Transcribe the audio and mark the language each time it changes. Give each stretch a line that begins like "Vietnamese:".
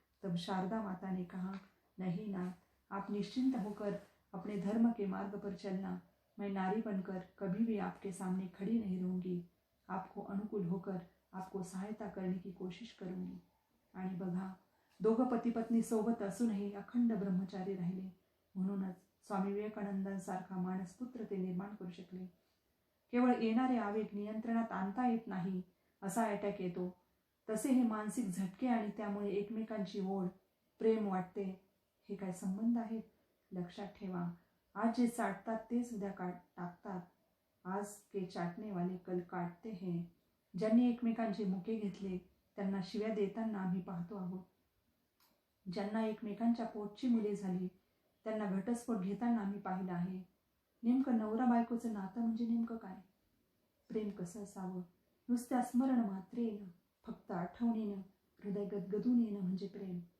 Hindi: तब शारदा माता ने कहा, नहीं नाथ, आप निश्चिंत होकर अपने धर्म के मार्ग पर चलना. मैं नारी बनकर कभी भी आपके सामने खड़ी नहीं रहूंगी. आपको अनुकूल होकर आपको सहायता करने की कोशिश करूंगी.
Marathi: आणि बघा, दोघं पती पत्नी सोबत असूनही अखंड ब्रह्मचारी राहिले. म्हणूनच स्वामी विवेकानंदांसारखा मानसपुत्र ते निर्माण करू शकले. केवळ येणारे आवेग नियंत्रणात आणता येत नाही असा अटॅक येतो, तसे हे मानसिक झटके आणि त्यामुळे एकमेकांची ओढ, प्रेम वाटते, हे काय संबंध आहेत? लक्षात ठेवा, आज जे चाटतात तेच उद्या टाकतात.
Hindi: आज के चाटणे वाले कल काटते हैं.
Marathi: ज्यांनी एकमेकांचे मुके घेतले त्यांना शिव्या देताना आम्ही पाहतो आहोत. ज्यांना एकमेकांच्या पोटची मुले झाली त्यांना घटस्फोट घेताना आम्ही पाहिलं आहे. नेमकं नवरा बायकोचं नातं म्हणजे नेमकं काय? प्रेम कसं असावं? नुसत्या स्मरण मात्रेनं, फक्त आठवणीनं हृदय गदगदून येणं म्हणजे प्रेम.